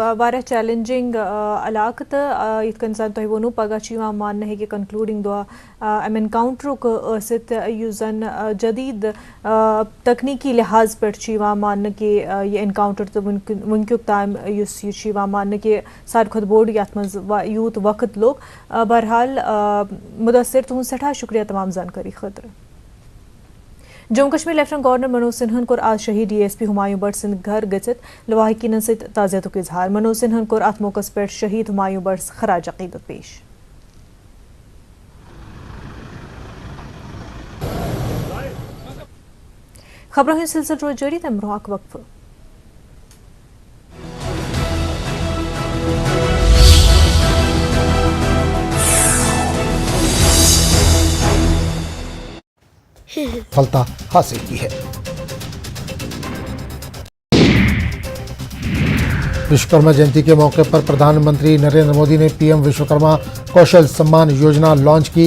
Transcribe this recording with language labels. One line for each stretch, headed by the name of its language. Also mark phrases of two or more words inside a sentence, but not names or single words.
Kashmiri: واریاہ چیلنجنگ علاقہٕ تہٕ یِتھ کٔنۍ زن تۄہہِ ووٚنوٕ پگہہ چھُ یِوان ماننہٕ ہیٚکہِ کنکلوڈنگ دۄہ امہِ انکاؤنٹرُک ٲسِتھ یُس زن جدید تکنیکی لحاظ پٮ۪ٹھ چھُ یِوان ماننہٕ کہِ یہِ انکاؤنٹر تہٕ وٕنکیُک تام یُس یہِ چھُ یِوان ماننہٕ کہِ ساروی کھۄتہٕ بوٚڑ یتھ منٛز یوٗت وقت لوٚگ بہرحال مُدثر تُہُنٛد سٮ۪ٹھاہ شُکریہ تمام زانکٲری خٲطرٕ جموں کشمیر لیفٹنٹ گورنر منوج سنہن کوٚر آز شہید DSP ہمایوں بٹ سٕنٛدِ گھر گٔژھِتھ لواحقیٖنن سۭتۍ تعزیتُک اظہار منوج سنہن کوٚر اتھ موقعس پٮ۪ٹھ شہید ہمایوں بٹس خراج عقیدت پیش خبروں ہُنٛد سلسلہٕ روز جٲری تمہِ برٛونٛہہ اکھ وقفہٕ
Hindi: सफलता हासिल की है। विश्वकर्मा जयंती के मौके पर प्रधानमंत्री नरेंद्र मोदी ने PM विश्वकर्मा कौशल सम्मान योजना लॉन्च की।